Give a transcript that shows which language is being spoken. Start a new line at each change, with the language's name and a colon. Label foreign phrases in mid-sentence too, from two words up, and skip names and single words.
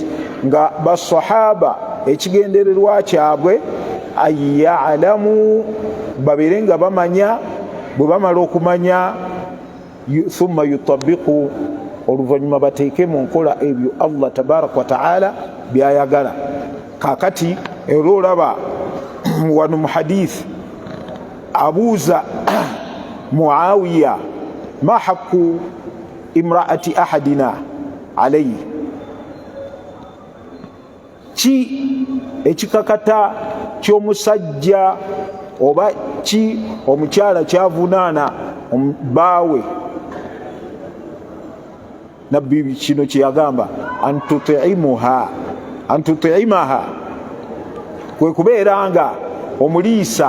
Ganda: Nga basahaba ekigendererwa kyabwe ayalamu, babeere nga bamanya. Bwe bamala okumanya,
Arabic: ثم يطبق,
Ganda: oluvannyuma bateeke mu nkola ebyo
Arabic: الله تبارك وتعالى
Ganda: byayagala. Kakati era olaba wano mu hadith abuuza Muawiya,
Arabic: ما حق امرأة أحدنا عليه,
Ganda: ki ekikakata ky'omusajja oba ki omukyala kyavunaana baawe. Nabbi kino kyeyagamba, antutiimaha, kwe kubeera nga omuliisa.